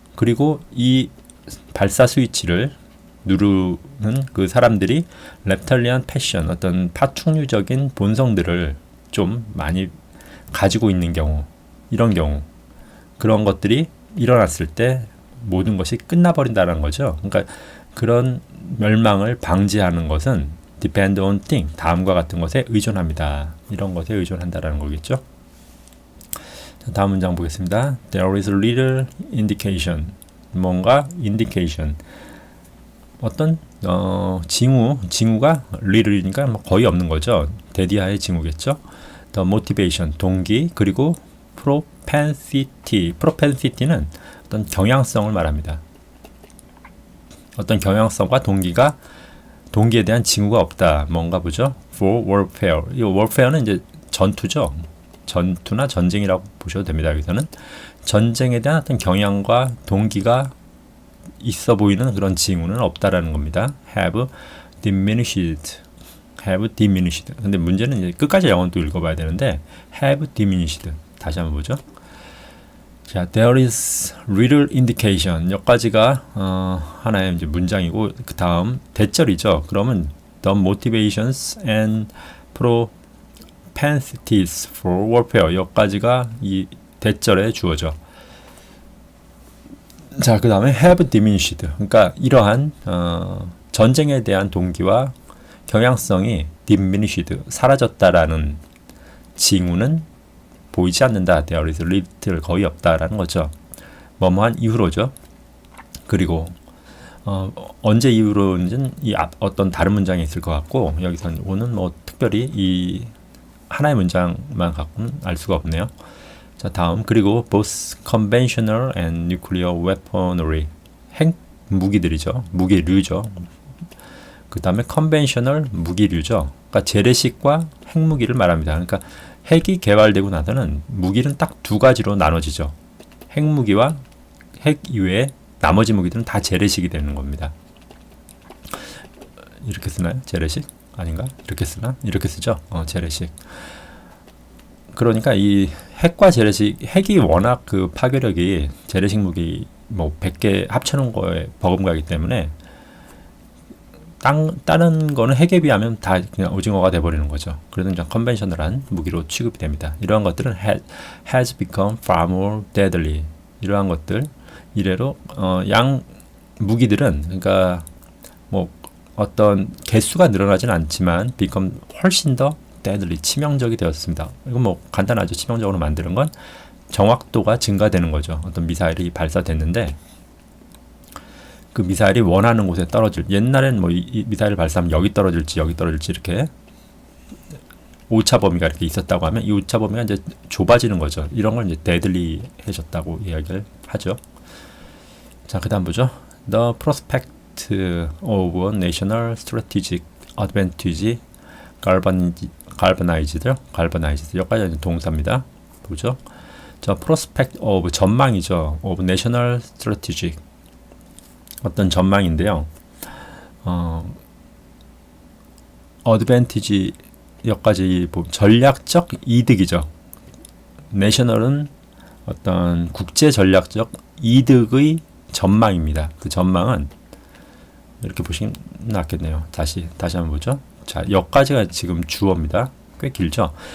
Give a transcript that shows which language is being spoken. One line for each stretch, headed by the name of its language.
Korean: 그리고 이 발사 스위치를 누르는 그 사람들이 랩탈리안 패션, 어떤 파충류적인 본성들을 좀 많이 가지고 있는 경우, 이런 경우, 그런 것들이 일어났을 때 모든 것이 끝나버린다는 거죠. 그러니까 그런 멸망을 방지하는 것은
English: depend on thing,
Korean: 다음과 같은 것에 의존합니다. 이런 것에 의존한다라는 거겠죠. 자, 다음 문장 보겠습니다.
English: There is little indication.
Korean: 뭔가 indication. 어떤 징후가 little이니까 거의 없는 거죠. 대디하의 징후겠죠.
English: The motivation,
Korean: 동기, 그리고
English: propensity.
Korean: propensity는 어떤 경향성을 말합니다. 어떤 경향성과 동기에 대한 징후가 없다. 뭔가 보죠.
English: For warfare.
Korean: 이 warfare는 이제 전투죠. 전투나 전쟁이라고 보셔도 됩니다. 여기서는 전쟁에 대한 어떤 경향과 동기가 있어 보이는 그런 징후는 없다라는 겁니다.
English: Have diminished. Have diminished.
Korean: 근데 문제는 이제 끝까지 영어도 읽어봐야 되는데
English: have diminished.
Korean: 다시 한번 보죠.
English: 자, there is little indication.
Korean: 여기까지가 하나의 이제 문장이고, 그 다음 대절이죠.
English: 그러면 the motivations and propensities for warfare.
Korean: 여기까지가 이 대절의 주어죠. 자, 그 다음에
English: have diminished.
Korean: 그러니까 이러한 전쟁에 대한 동기와 경향성이 diminished, 사라졌다라는 징후는 보이지 않는다.
English: There is little,
Korean: 거의 없다라는 거죠. 뭐뭐한 이후로죠. 그리고 언제 이후로인지는 이 어떤 다른 문장이 있을 것 같고, 여기서는 오는 뭐 특별히 이 하나의 문장만 갖고는 알 수가 없네요. 자, 다음. 그리고
English: both conventional and nuclear weaponry.
Korean: 핵 무기들이죠. 무기류죠. 그 다음에 conventional 무기류죠. 그러니까 재래식과 핵무기를 말합니다. 그러니까 핵이 개발되고 나서는 무기는 딱 두 가지로 나눠지죠. 핵무기와 핵 이외에 나머지 무기들은 다 재래식이 되는 겁니다. 이렇게 쓰나요? 재래식? 아닌가? 이렇게 쓰나? 이렇게 쓰죠. 재래식. 그러니까 이 핵과 재래식, 핵이 워낙 그 파괴력이 재래식 무기 뭐 100개 합쳐놓은 거에 버금가기 때문에 다른 거는 핵에 비하면 다 그냥 오징어가 돼버리는 거죠. 그래서 그냥 컨벤셔널한 무기로 취급이 됩니다. 이러한 것들은
English: has become far more deadly.
Korean: 이러한 것들, 이래로 양 무기들은, 그러니까 뭐 어떤 개수가 늘어나진 않지만 become 훨씬 더 deadly, 치명적이 되었습니다. 이건 뭐 간단하죠. 치명적으로 만드는 건 정확도가 증가되는 거죠. 어떤 미사일이 발사됐는데 그 미사일이 원하는 곳에 떨어질, 옛날엔 뭐 이 미사일을 발사하면 여기 떨어질지 이렇게 오차 범위가 이렇게 있었다고 하면 이 오차 범위가 이제 좁아지는 거죠. 이런 걸 이제 데들리해졌다고 이야기를 하죠. 자, 그다음 보죠.
English: The prospect of national strategic advantage galvanized.
Korean: 여기까지 동사입니다. 보죠. 자, prospect of, 전망이죠.
English: of national strategic,
Korean: 어떤 전망인데요.
English: advantage,
Korean: 여기까지 전략적 이득이죠. 내셔널은 어떤 국제 전략적 이득의 전망입니다. 그 전망은 이렇게 보시면 낫겠네요. 다시 한번 보죠. 자, 여기까지가 지금 주어입니다. 꽤 길죠.